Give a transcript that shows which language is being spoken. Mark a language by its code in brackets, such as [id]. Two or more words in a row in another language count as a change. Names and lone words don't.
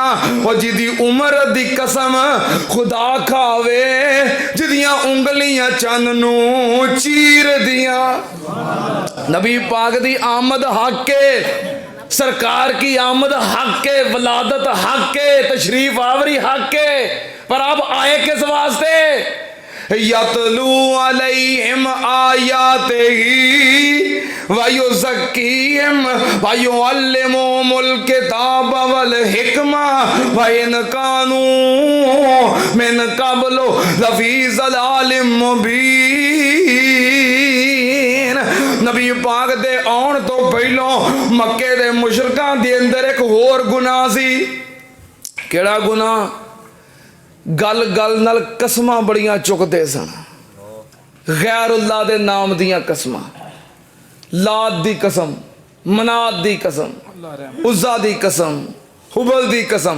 [pa] ਔਰ ਜਿਹਦੀ ਉਮਰ ਦੀ ਕਸਮ ਖ਼ੁਦਾ ਖਾਵੇ ਜਿਹਦੀਆਂ ਉਂਗਲੀਆਂ ਚੰਦ ਨੂੰ ਚੀਰ ਦਿੱਤਾ। ਨਬੀ ਪਾਕ ਦੀ ਆਮਦ ਹੱਕ ਕੇ, ਸਰਕਾਰ ਕੀ ਆਮਦ ਹੱਕ ਕੇ, ਵਿਲਾਦਤ ਹੱਕ ਕੇ, ਤਸ਼ਰੀਫ਼ ਆਵਰੀ ਹੱਕ ਕੇ, ਪਰ ਅਬ ਆਏ ਕਿਸ ਵਾਸਤੇ? [ar] يتلو عليهم آياته ويزكيهم ويعلمهم الكتاب والحكمة وإن كانوا من قبل لفي ضلال مبين. [pa] ਨਬੀ ਪਾਕ ਦੇ ਆਉਣ ਤੋਂ ਪਹਿਲੋਂ ਮੱਕੇ ਦੇ ਮੁਸ਼ਰਕਾਂ ਦੇ ਅੰਦਰ ਏਕ ਹੋਰ ਗੁਨਾਹ ਸੀ। ਕਿਹੜਾ ਗੁਨਾਹ? ਗੱਲ ਗੱਲ ਨਾਲ ਕਸਮਾਂ ਬੜੀਆਂ ਚੁੱਕਦੇ ਸਨ। ਗ਼ੈਰੁੱਲਾਹ ਦੇ ਨਾਮ ਦੀਆਂ ਕਸਮਾਂ, ਲਾਤ ਦੀ ਕਸਮ, ਮਨਾਤ ਦੀ ਕਸਮ, ਉਜ਼ਾ ਦੀ ਕਸਮ, ਹੁਬਲ ਦੀ ਕਸਮ।